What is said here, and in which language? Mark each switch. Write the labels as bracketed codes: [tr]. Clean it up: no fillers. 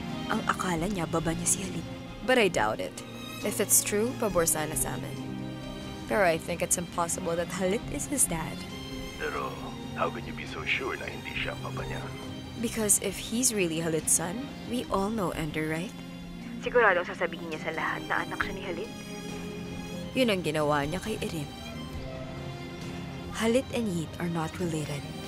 [tl] Ang akala niya, baba niya si Halit. [en] But I doubt it. If it's true, [tl] pabor sana sa amin. [en] Pero I think it's impossible that Halit is his dad. Pero, how can you be so sure [tl] na hindi siya papa niya? [en] Because if he's really Halit's son, we all know Ender, right? [tl] Siguradong sasabihin niya sa lahat na anak siya ni Halit. Yun ang ginawa niya kay Erin. [en] Halit and Yeet are not related.